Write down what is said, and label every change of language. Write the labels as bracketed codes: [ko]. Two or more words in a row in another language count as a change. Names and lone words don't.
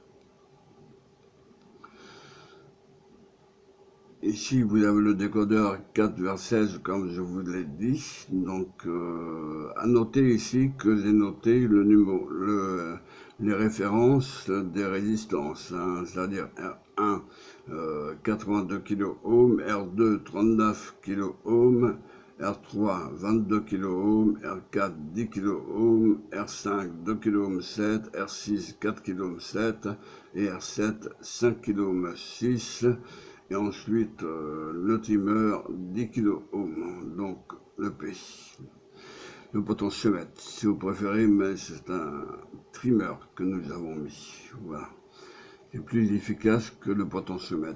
[fr] Ici vous avez le décodeur 4 vers 16 comme je vous l'ai dit. Donc à noter ici que j'ai noté le numéro, les références des résistances, hein, c'est-à-dire R1 82 kΩ, R2 39 kΩ, R3 22 kΩ, R4 10 kΩ, R5 2 kΩ 7, R6 4 kΩ 7 et R7 5 kΩ 6. Et ensuite le trimmer 10 kΩ, donc le P, le potentiomètre si vous préférez, mais c'est un trimmer que nous avons mis. Voilà, c'est plus efficace que le potentiomètre.